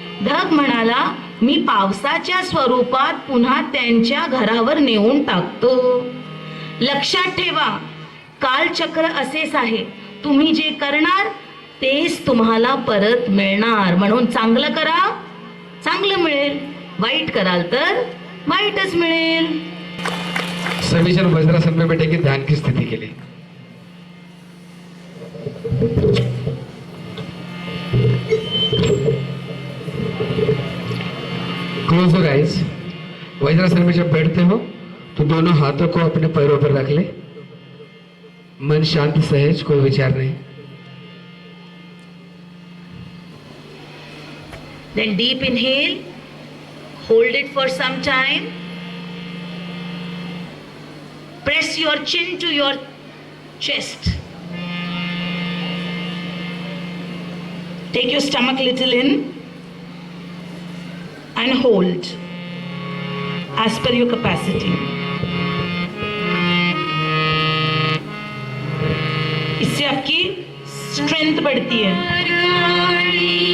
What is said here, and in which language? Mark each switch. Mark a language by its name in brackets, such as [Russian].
[Marathi] ढग म्हणाला, मी पावसाच्या स्वरूपात पुन्हा त्यांच्या घरावर नेऊन टाकतो. लक्षात ठेवा, कालचक्र असेच आहे, तुम्ही जे करणार तेच तुम्हाला परत मिळणार. म्हणून चांगलं करा, चांगलं मिळेल. वाईट कराल तर वाईटच मिळेल. [Hindi] सभी जन वज्रासन में बैठे के ध्यान की स्थिति के लिए [English] Close your eyes. [Hindi] वज्रासन में जब बैठते हो तो दोनों हाथों को अपने पैरों पर रख ले. मन शांत सहज, कोई विचार नहीं. [English] Then deep inhale, hold it for some time. Press your chin to your chest. Take your stomach little in and hold as per your capacity. [Hindi] इससे आपकी स्ट्रेंथ बढ़ती है.